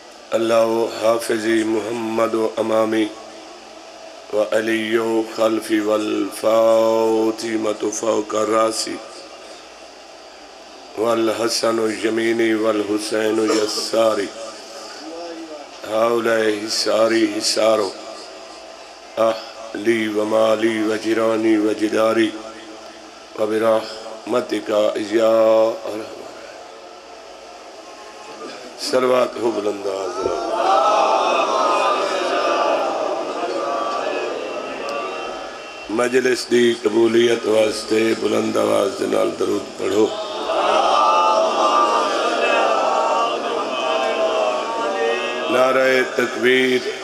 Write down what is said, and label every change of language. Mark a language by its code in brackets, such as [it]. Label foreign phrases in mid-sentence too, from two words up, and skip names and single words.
[ar] اللہ حافظی محمد و امامی و علی و خلفی والفاطمة فوق راسی والحسن یمینی والحسین یساری ہاؤلہ حساری حسارو اہلی و مالی و جرانی و جداری و برحمتک یا ارحم [pa] صلوات ہو بلند آواز مجلس دی قبولیت واسطے بلند آواز نال درود پڑھو نعرہ تکبیر